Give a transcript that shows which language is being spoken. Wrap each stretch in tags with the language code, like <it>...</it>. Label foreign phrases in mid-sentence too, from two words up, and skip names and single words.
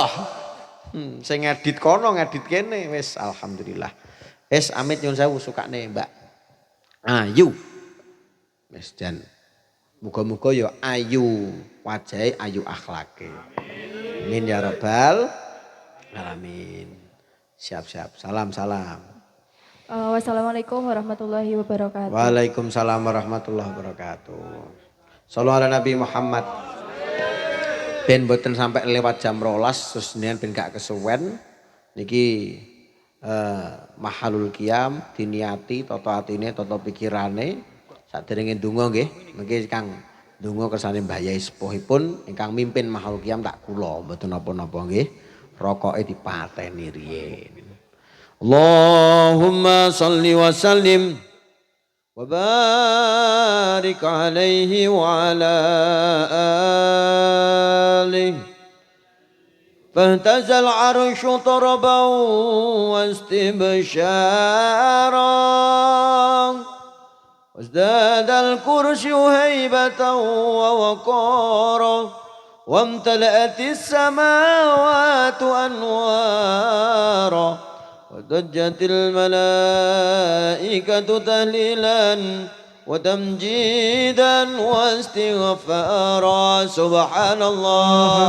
<jv>Sing ngedit kono ngedit kene wis alhamdulillah. Wis amit nyun sewu sukane Mbak Ayu. Wis jan muga-muga ya ayu wajahe ayu akhlake.</jv> <ar>آمين يا رب العالمين.</ar> <jv>Siap-siap. Salam.</jv> <ar>والسلام عليكم ورحمة الله وبركاته. وعليكم السلام ورحمة الله وبركاته. صلى الله على نبي محمد.</ar> <jv>Ben boten sampai lewat jam 12 terus nian ben gak kesuwen. Niki</jv> <ar>محل القيام</ar> <jv>diniati toto atine toto pikirane saderenge ndonga nggih. Mengki Kang ndonga kersane Mbah Yai sepuhipun ingkang mimpin</jv> <ar>محل القيام</ar> <jv>tak kula mboten napa-napa nggih. Rokoke dipateni riyen.</jv> <ar>اللهم صل وسلم وبارك عليه وعلى آله فاهتز العرش طربا و واستبشارا وازداد الكرسي هيبة ووقارا وامتلأت السماوات أنوارا وضجت الملائكة تهليلا وتمجيدا واستغفارا سبحان الله</ar>